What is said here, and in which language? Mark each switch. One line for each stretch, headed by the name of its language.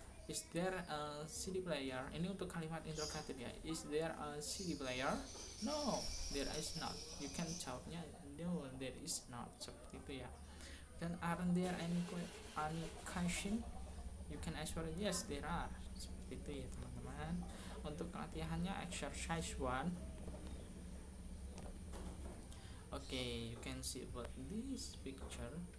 English: Is there a CD player?
Indonesian: Ini untuk kalimat interrogatif ya.
English: Is there a CD player? No, there is not. You can
Indonesian: jawabnya
English: no, there is not,
Indonesian: seperti itu ya.
English: Dan aren't there any question? You can answer yes there are,
Indonesian: seperti itu ya teman-teman. Untuk latihannya exercise 1.
English: Okay, you can see about this picture.